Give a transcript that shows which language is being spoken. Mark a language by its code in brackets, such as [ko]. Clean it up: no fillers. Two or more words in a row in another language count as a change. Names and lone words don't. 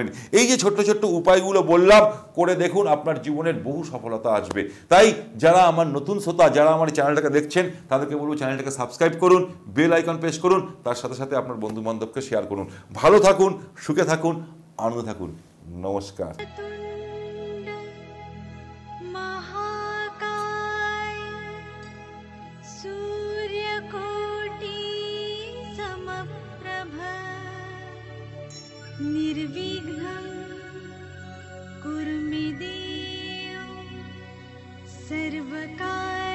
[bn] এই যে ছোট্ট ছোট্ট উপায়গুলো বললাম, করে দেখুন, আপনার জীবনের বহু সফলতা আসবে। তাই যারা আমার নতুন শ্রোতা, যারা আমার চ্যানেলটাকে দেখছেন, তাদেরকে বলবো চ্যানেলটাকে সাবস্ক্রাইব করুন, বেল আইকন প্রেস করুন, তার সাথে সাথে আপনার বন্ধু বান্ধবকে শেয়ার করুন। ভালো থাকুন, সুখে থাকুন, আনন্দে থাকুন। নমস্কার। [sa] महाकाय सूर्यकोटि समप्रभ निर्विघ्नं कुरु मे देव सर्वकार्येषु